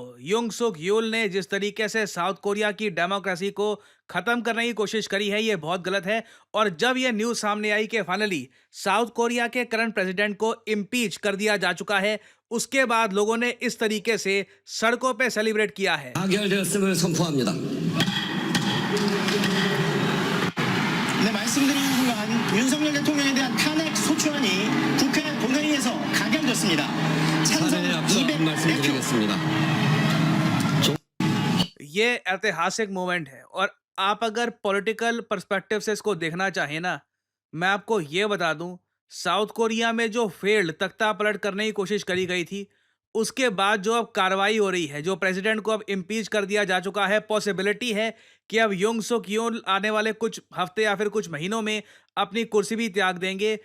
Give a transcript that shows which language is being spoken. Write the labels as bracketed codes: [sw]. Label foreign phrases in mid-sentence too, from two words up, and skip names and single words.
[hi] युंग सुक यूल ने जिस तरीके से साउथ कोरिया की डेमोक्रेसी को खत्म करने की कोशिश करी है, ये बहुत गलत है। और जब ये न्यूज सामने आई कि फाइनली साउथ कोरिया के [en] current president [hi] को इम्पीच कर दिया जा चुका है, उसके बाद लोगों ने इस तरीके से सड़कों पे सेलिब्रेट किया है। [ko] 가결되었음을 선포합니다. 네, 말씀드리는 순간 윤석열 대통령에 대한 탄핵 소추안이 국회 본회의에서 가결됐습니다. 찬성 사례에 앞서 200 한 말씀 표. 드리겠습니다. [hi] ये ऐतिहासिक मोमेंट है। और आप अगर [en] political perspective [hi] से इसको देखना चाहें ना, मैं आपको ये बता दूं, साउथ कोरिया में जो फेल्ड तख्ता पलट करने की कोशिश करी गई थी, उसके बाद जो अब कार्रवाई हो रही है, जो प्रेसिडेंट को अब इम्पीच कर दिया जा चुका है, पॉसिबिलिटी है कि अब युंग सुक यूल आने वाले कुछ हफ्ते या फिर कुछ महीनों में अपनी कुर्सी भी त्याग देंगे।